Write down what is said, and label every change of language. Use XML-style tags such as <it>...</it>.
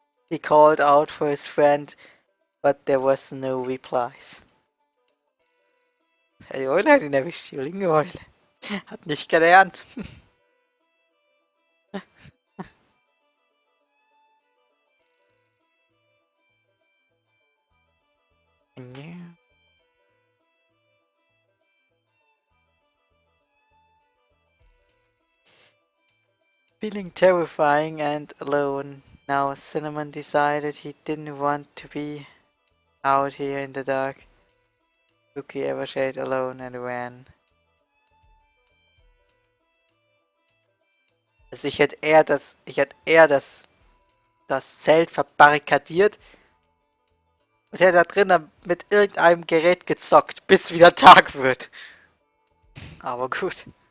<en>He called out for his friend, but there was no replies.</en> <de>Die Eule hat ihn erwischt, die linke Eule. Hat nicht gelernt. Ja.</de> <en>Feeling terrifying and alone, now Cinnamon decided he didn't want to be out here in the dark. Cookie ever stayed alone and ran.</en> <de>Also ich hätte eher das Zelt verbarrikadiert und hätte da drinnen mit irgendeinem Gerät gezockt, bis wieder Tag wird. Aber gut.</de>